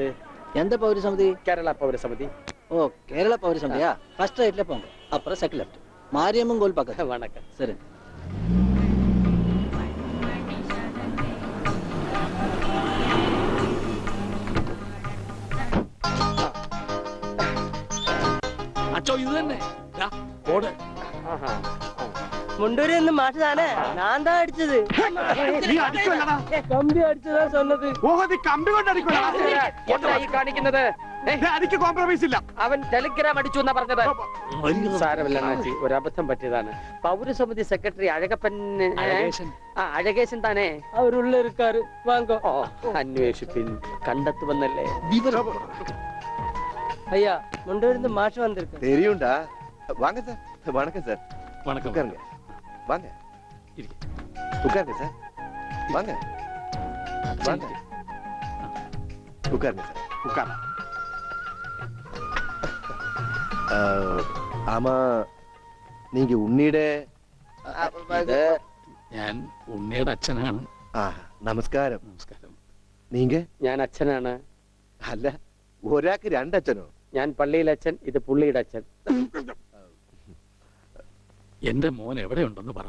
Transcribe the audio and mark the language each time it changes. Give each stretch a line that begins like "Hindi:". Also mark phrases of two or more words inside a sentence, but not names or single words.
Tamil: எந்த பௌரி சமிதி?
Malayalam: കേരള പൗരസമിതി.
Tamil: ஓ, கேரளா பௌரி சமிதியா? ஃபர்ஸ்ட் ரைட்ல போங்க, அப்புறம் செகண்ட் லெஃப்ட். மாரியம்மன் கோயில் பக்கத்துல. வணக்கம். சரி.
Malayalam: അച്ചോ ഇത് തന്നെ. ഓട്.
Tamil: முண்டூரி இருந்து மாட்டுதானே? நான் தான் அடிச்சது.
Malayalam: നീ അടിക്കുമല്ലടാ.
Tamil: கம்பி அடிச்சதா சொன்னது.
Malayalam: ഓഹോ, നീ കമ്പി കൊണ്ട് അടിക്കുമല്ലടാ. എന്താ ഈ കാണിക്കുന്നത്? അടിക്ക് കോംപ്രമൈസ് ഇല്ല. അവൻ ടെലിഗ്രാം അടിച്ചു എന്നാ പറഞ്ഞത്. സാരമില്ല അണ്ണാച്ചി, ഒരു അബദ്ധം പറ്റിയതാണ്. പൗരസമിതി സെക്രട്ടറി അഴകപ്പൻ അഴകേശൻ താനേ?
Tamil: அவர் உள்ள இருக்காரு, வாங்க.
Malayalam: ഓ, അന്വേഷിപ്പിൻ, കണ്ടെത്തുമെന്നല്ലേ?
Tamil: ஐயா, முண்டூரி இருந்து மாஷ் வந்திருக்கு. தெரியும்டா. வாங்க சார். வணக்கம் சார். வணக்கம். உட்காருங்க. வாங்க. உட்காருங்க சார். வாங்க. வாங்க. உட்காருங்க சார்.
Malayalam: ഉക്കാർ.
Tamil: ஆமா, நீங்க உன்னிட
Malayalam: ഞാൻ ഉണ്ണിയുടെ അച്ഛനാണ്. നമസ്കാരം. നമസ്കാരം.
Tamil: നീങ്ക?
Malayalam: ഞാൻ അച്ഛനാണ്. അല്ല, ഒരാൾക്ക് രണ്ടച്ഛനോ? ഞാൻ പള്ളിയിലെ അച്ഛൻ, ഇത് പുള്ളിയുടെ അച്ഛൻ. എന്റെ മോൻ എവിടെയുണ്ടെന്ന് പറ.